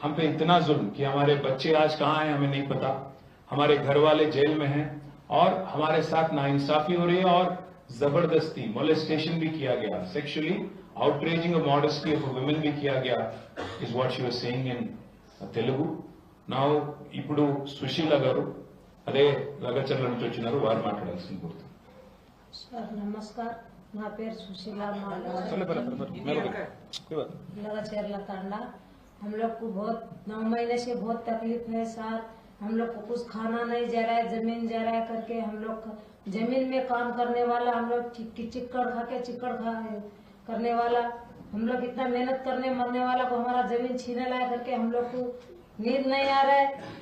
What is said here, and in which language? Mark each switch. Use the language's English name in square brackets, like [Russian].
[Hindi] हम पे इतना जुल्म कि हमारे बच्चे आज कहाँ हैं हमें नहीं पता, हमारे घर वाले जेल में हैं और हमारे साथ नाइंसाफी हो रही है और जबरदस्ती मोलेस्टेशन भी किया गया, sexually [English] outraging of modesty of a women [Hindi] भी किया गया, [English] is what she was saying in Telugu. [Telugu] Now ఇప్పుడు సుశీల గారు అదే లగచర్ల నుంచి వచ్చినారు, వారు మాట్లాడాల్సింది కోరుతాను. సార్ నమస్కార్, నా పేరు సుశీల लगाचेरला तांडा। [Hindi] हम लोग को बहुत 9 महीने से बहुत तकलीफ है सर। हम लोग को कुछ खाना नहीं जा रहा है, जमीन जा रहा है करके हम लोग जमीन में काम करने वाला, हम लोग चिक्कड़ खा के चिक्कड़ खा करने वाला, हम लोग इतना मेहनत करने मरने वाला को हमारा जमीन छीने लाया करके हम लोग को नींद नहीं आ रहा है।